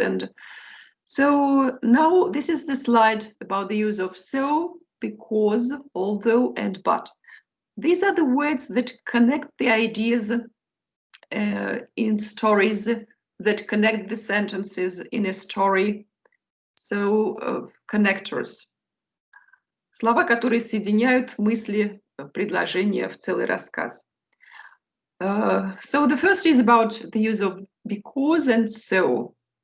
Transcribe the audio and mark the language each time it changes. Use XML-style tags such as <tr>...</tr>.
<en>And so now this is the slide about the use of so, because, although, and but. These are the words that connect the ideas in stories, that connect the sentences in a story. So, connectors.</en> <ru>Слова, которые соединяют мысли, предложения в целый рассказ.</ru> <en>So the first is about the use of because and so.</en>